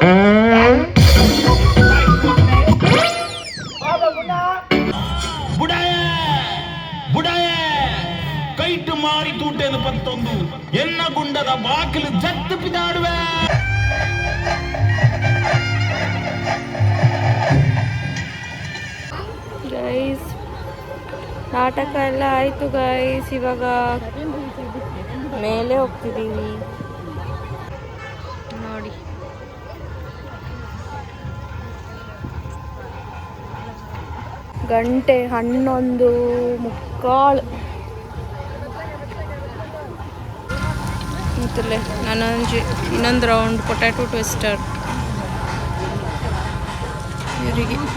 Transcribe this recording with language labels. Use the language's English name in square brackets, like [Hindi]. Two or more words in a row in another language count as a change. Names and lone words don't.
[Tulu] ಬುಡಾಯ ಕೈಟು ಮಾರಿ ತೂಟೆದು ಪತ್ತೊಂದು ಎನ್ನ ಗುಂಡದ ಬಾಕಿಲು ಜತ್ತು ಪಿದಾಡುವೆ. [Kannada] ಗೈಸ್ ನಾಟಕ ಎಲ್ಲ ಆಯಿತು ಗೈಸ್. ಇವಾಗ ಮೇಲೆ ಹೋಗ್ತಿದ್ದೀವಿ ನೋಡಿ. ಗಂಟೆ 11:15 ಅಂತಲೇ ಇನ್ನೊಂದು ರೌಂಡ್ [English] potato twister [Kannada] ಇವರಿಗೆ